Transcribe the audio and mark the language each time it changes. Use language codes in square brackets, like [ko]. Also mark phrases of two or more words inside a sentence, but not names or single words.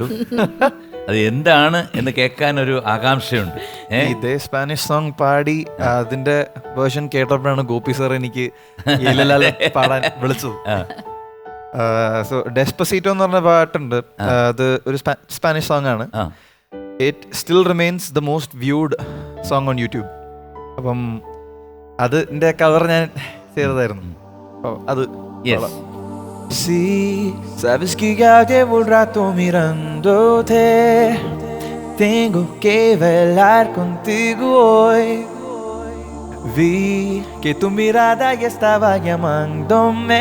[ml] അത് എന്താണ് എന്ന് കേൾക്കാൻ ഒരു ആകാംക്ഷയുണ്ട്. ഇതേ [en] Spanish song [ml] പാടി അതിന്റെ വേർഷൻ കേട്ടപ്പോഴാണ് ഗോപി സാർ എനിക്ക് പാടാൻ വിളിച്ചത്. സോ ഡെസ്പസീറ്റോ എന്ന് പറഞ്ഞ പാട്ടുണ്ട്. അത് ഒരു [en] Spanish song [ml] ആണ്. [en] It still remains the most viewed song on YouTube. [ml] അപ്പം അതിന്റെ കവർ ഞാൻ ചെയ്തതായിരുന്നു. അത് [es] Sí, sabes que ya llevo un rato mirándote. Tengo que bailar contigo hoy. Vi que tu mirada ya estaba llamándome.